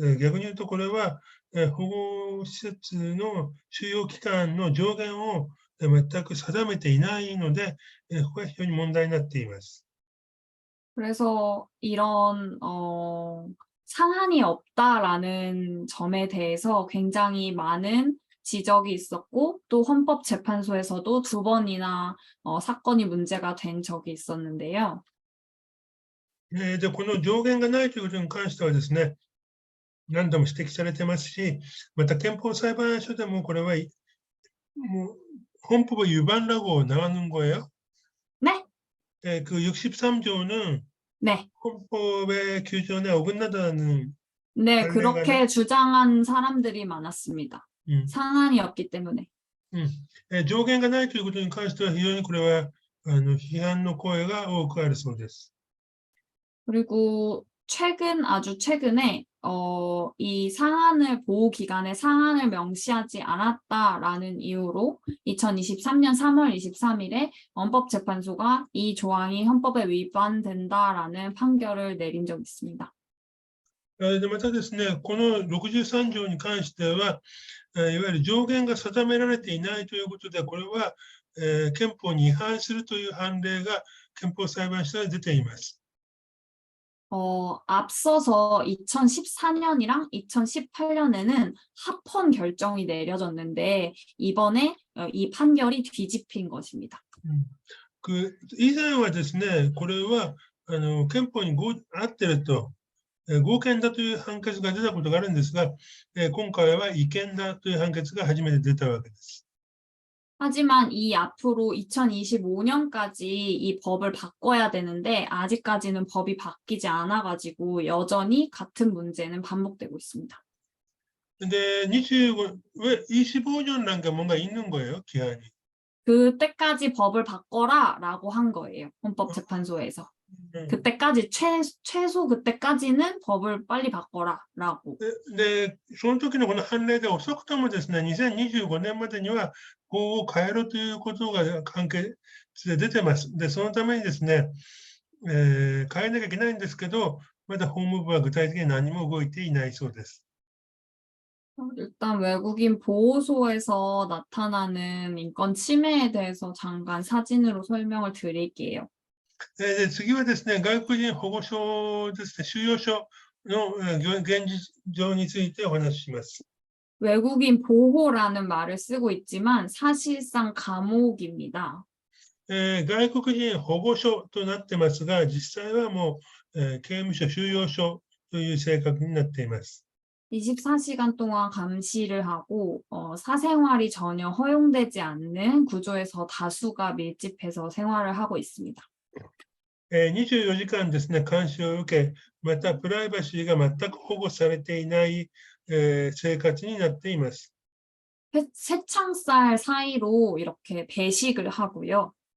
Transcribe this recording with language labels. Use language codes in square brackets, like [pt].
[ja] 逆に言うと、これは、保護施設の収容期間の上限を全く定めていないので、ここは非常に問題になっています。 [ko] 그래서 이런 상한이 없다라는 점에 대해서 굉장히 많은 지적이 있었고 또 헌법재판소에서도 2번이나 사건이 문제가 된 적이 있었는데요. [ja] で、この上限がないということに関してはですね、何度も指摘されてますし、また憲法裁判所でもこれは [ko] 뭐 헌법의 위반이라고 나오는 거예요. 네, 그 63조는 네, 헌법의 규정에 어긋나다는 네, 관례가 그렇게 주장한 사람들이 많았습니다. 상한이 없기 때문에. [ja] 上限がないということに関しては非常にこれは批判の声が多くあるそうです。 [ko] 그리고 아주 최근에 이 상한을 보호 기간에 상한을 명시하지 않았다라는 이유로 2023년 3월 23일에 헌법재판소가 이 조항이 헌법에 위반된다라는 판결을 내린 적이 있습니다. [ja] でまたですね、この63条に関しては、いわゆる上限が定められていないということで、これは、憲法に違反するという判例が憲法裁判所で出ています。 [ko] 앞서서 2014년이랑 2018년에는 합헌 결정이 내려졌는데 이번에 이 판결이 뒤집힌 것입니다. [ja] 以前はですね、これは憲法に合ってると、合憲だという判決が出たことがあるんですが、今回は違憲だという判決が初めて出たわけです。 [ko] 하지만 이 앞으로 2025년까지 이 법을 바꿔야 되는데 아직까지는 법이 바뀌지 않아가지고 여전히 같은 문제는 반복되고 있습니다. 근데 25년이라는 게 뭔가 있는 거예요, 기한이. 그때까지 법을 바꿔라라고 한 거예요, 헌법재판소에서. 그때까지 최소 그때까지는 법을 빨리 바꿔라라고. [ja] で、その時のこの判例で遅くともですね、2025年までには法を変えるということが関係で出てます。で、そのためにですね、変えなきゃいけないんですけど、まだ法務部は具体的に何も動いていないそうです。 [ko] 일단 외국인 보호소에서 나타나는 인권 침해에 대해서 잠깐 사진으로 설명을 드릴게요. [ja] で、次はですね、外国人保護所ですね、収容所の現実情についてお話しします。 [ko] 외국인 보호라는 말을 쓰고 있지만 사실상 감옥입니다. [ja] 外国人保護所となってますが、実際はもう、刑務所、収容所という性格になっています。 [ko] 24시간 동안 감시를 하고 사생활이 전혀 허용되지 않는 구조에서 다수가 밀집해서 생활을 하고 있습니다. [ja] 24時間ですね、監視を受け、またプライバシーが全く保護されていない、生活になっています。 [ko] 새창살 사이로 이렇게 배식을 하고요.